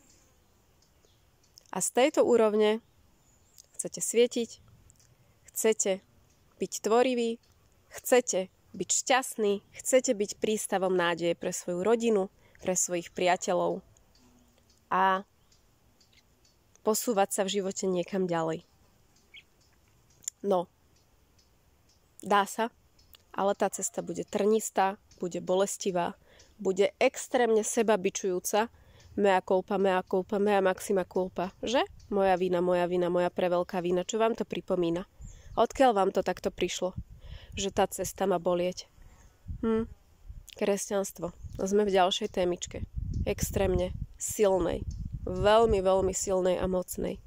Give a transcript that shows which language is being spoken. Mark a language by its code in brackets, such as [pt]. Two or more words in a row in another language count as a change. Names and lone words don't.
[sk] A z tejto úrovne chcete svietiť, chcete byť tvoriví, chcete byť šťastní, chcete byť prístavom nádeje pre svoju rodinu, pre svojich priateľov a posúvať sa v živote niekam ďalej. No, dá sa, ale tá cesta bude trnistá, bude bolestivá, bude extrémne sebabičujúca, [la] mea culpa, mea maxima culpa, [sk] že? Moja vina, moja preveľká vina. Čo vám to pripomína? Odkiaľ vám to takto prišlo? Že tá cesta má bolieť? Kresťanstvo. Sme v ďalšej témičke. Extrémne silnej. Veľmi, veľmi silnej a mocnej.